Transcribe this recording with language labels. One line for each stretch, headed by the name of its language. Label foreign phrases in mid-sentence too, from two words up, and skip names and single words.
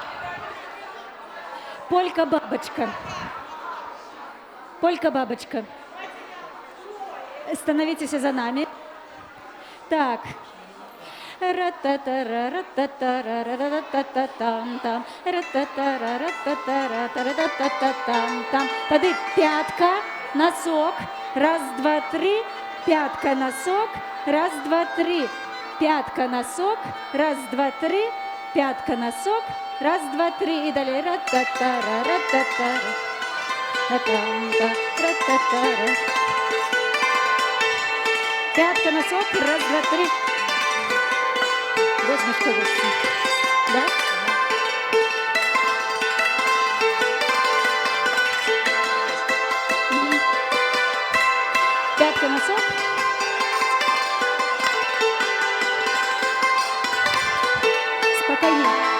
Russian: Полька-бабочка. Полька-бабочка. Становитесь за нами. Так. Ра-та-та-ра, ра-та-та-ра, ра-ра-та-та-там-там. Ра-та-та-ра, ра-та-та-ра, та-ра-та-та-там-там. Тады пятка, носок. Раз, два, три. Пятка, носок. Раз, два, три. Пятка, носок. Раз, два, три. Пятка, носок. Раз, два, три. И далее. Ра-та-та-ра, ра-та-та-ра. Ра-та-та, ра-та-та-ра. Пятка, носок. Раз, два, три. Возьмешь колесо. Да? Мгм. Пятка, носок. Спокойней.